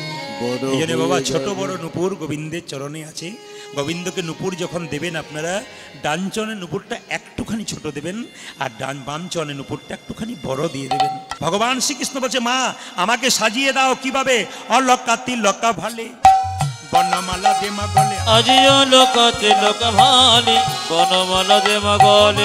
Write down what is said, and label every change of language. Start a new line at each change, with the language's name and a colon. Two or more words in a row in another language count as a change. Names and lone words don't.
Bangla: এই জন্য বাবা ছোট বড় নূপুর গোবিন্দের চরণে আছে। গোবিন্দকে নূপুর যখন দেবেন আপনারা, ডান চরণে নূপুরটা একটুখানি ছোট দেবেন, আর বাম চরণে নূপুরটা একটুখানি বড় দিয়ে দেবেন। ভগবান শ্রীকৃষ্ণ বলছে, মা আমাকে সাজিয়ে দাও কিভাবে? অলকা তিলকা ভালে বনমালা দে মা গলে, আজিও লোকা তিলক ভালে বনমালা দে মা গলে,